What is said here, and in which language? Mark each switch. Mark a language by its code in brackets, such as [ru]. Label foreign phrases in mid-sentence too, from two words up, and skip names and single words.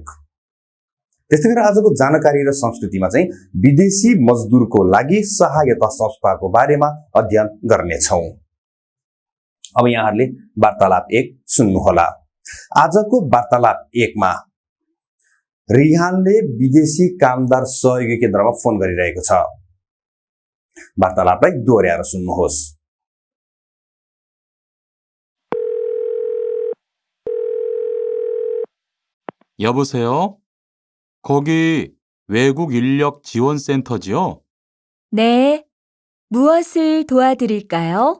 [ne] त्यस्तै गरेर आजको जानकारी र संस्कृतिमा चाहिँ विदेशी मजदुरको लागि सहायता संस्थाको बारेमा अध्ययन गर्ने छौं। अब यहाँहरूले वार्तालाप 1 सुन्नुहोला। आजको वार्तालाप 1 मा रिहानले विदेशी कामदार सहयोगी केन्द्रमा फोन गरिरहेको छ। वार्तालापलाई दोहोर्याएर सुन्नुहोस्। [ko] 여보세요? 거기 외국 인력 지원 센터지요? 네, 무엇을 도와드릴까요?